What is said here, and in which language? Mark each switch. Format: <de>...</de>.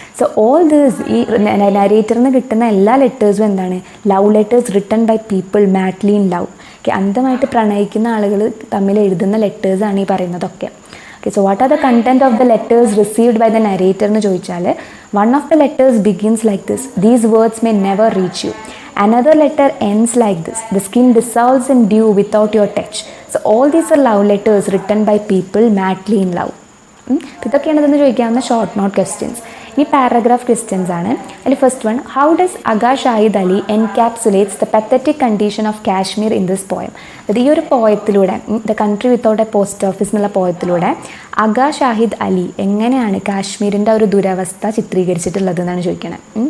<en>so all this,</en> <ml>ഈ നരേറ്ററിന് കിട്ടുന്ന എല്ലാ ലെറ്റേഴ്സും എന്താണ്,</ml> <en>Love letters written by people madly in love.</en> <ml>Okay, അന്ധമായിട്ട് പ്രണയിക്കുന്ന ആളുകൾ തമ്മിൽ എഴുതുന്ന ലെറ്റേഴ്സാണ് ഈ പറയുന്നതൊക്കെ.</ml> <en>okay, so what are the content of the letters received by the narrator</en> <ml>എന്ന് ചോദിച്ചാൽ</ml> <en>One of the letters begins like this, these words may never reach you. Another letter ends like this, the skin dissolves in dew without your touch. So all these are love letters written by people madly in love.</en> <ml>ഇതൊക്കെയാണ് ഇതെന്ന് ചോദിക്കാവുന്ന short note questions. ഈ paragraph questions ആണ്.</ml> <en>അതിൽ first one, how does Agha Shahid Ali encapsulates the pathetic condition of Kashmir in this poem?</en> <ml>അത് ഈ ഒരു പോയത്തിലൂടെ, the country without A post office എന്നുള്ള പോയത്തിലൂടെ അഗ ഷാഹിദ് അലി എങ്ങനെയാണ് കാശ്മീരിൻ്റെ ഒരു ദുരവസ്ഥ ചിത്രീകരിച്ചിട്ടുള്ളത് എന്നാണ് ചോദിക്കണത്.</ml>